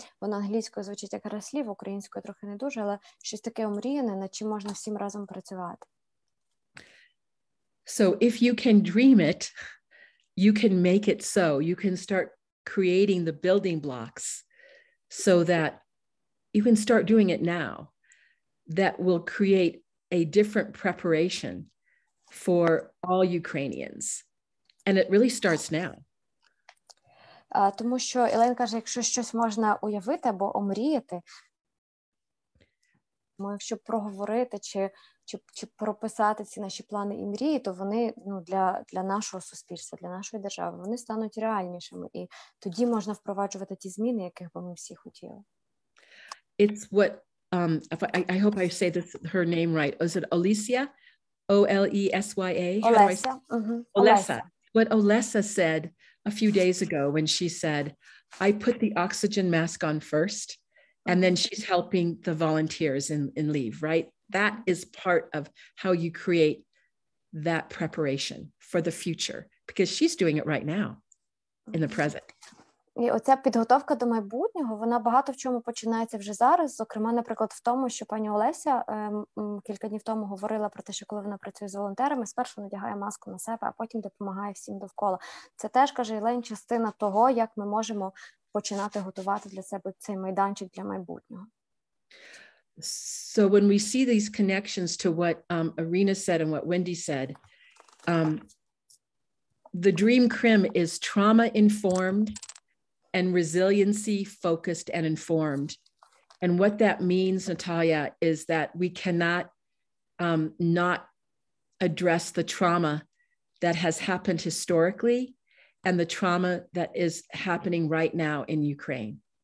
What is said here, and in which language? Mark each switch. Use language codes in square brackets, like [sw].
[uk] Вона англійською звучить як гра-слів, українською трохи не дуже, але щось таке омріяне, над чим можна всім разом працювати. [en] So if you can dream it, you can make it so. You can start creating the building blocks so that you can start doing it now. That will create a different preparation for all Ukrainians. And it really starts now. [uk] Тому що Елейн каже, якщо щось можна уявити або омріяти, якщо проговорити чи прописати ці наші плани і мрії, то вони для нашого суспільства, для нашої держави, вони стануть реальнішими. І тоді можна впроваджувати ті зміни, яких би ми всі хотіли. [en] It's what, I hope I say her name right. Is it Olesya? O-L-E-S-Y-A? Olesya. Olesya. What Olesya said a few days ago when she said, I put the oxygen mask on first, and then she's helping the volunteers in leave, right? That is part of how you create that preparation for the future, because she's doing it right now in the present. [uk] І оця підготовка до майбутнього, вона багато в чому починається вже зараз. Зокрема, наприклад, в тому, що пані Олеся кілька днів тому говорила про те, що коли вона працює з волонтерами, спершу надягає маску на себе, а потім допомагає всім довкола. Це теж, каже Елейн, частина того, як ми можемо починати готувати для себе цей майданчик для майбутнього. [en] So when we see these connections to what Irina said and what Wendy said, the Dream CRIM is trauma-informed and resiliency focused and informed. And what that means, Natalia, is that we cannot not address the trauma that has happened historically and the trauma that is happening right now in Ukraine.